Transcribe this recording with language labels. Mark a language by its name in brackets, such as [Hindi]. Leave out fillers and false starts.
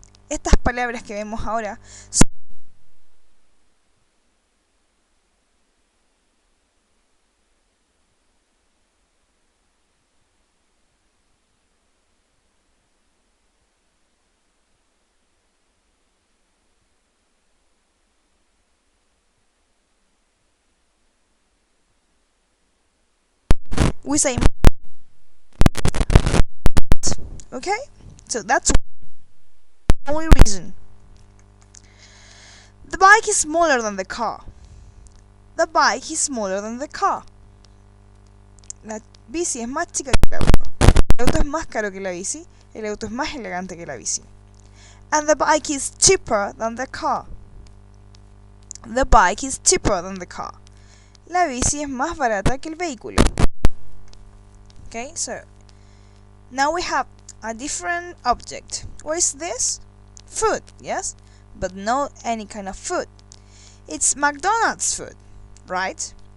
[Spanish] Estas palabras que vemos ahora [English] we say, okay? So that's the only reason. The bike is smaller than the car. The bike is smaller than the car. [Spanish] La bici es más chica que el auto. El auto es más caro que la bici. El auto es más elegante que la bici. [English] And the bike is cheaper than the car. The bike is cheaper than the car. [Spanish] La bici es más barata que el vehículo. [English] Okay, so now we have a different object. What is this? Food, yes? But not any kind of food. It's McDonald's food, right?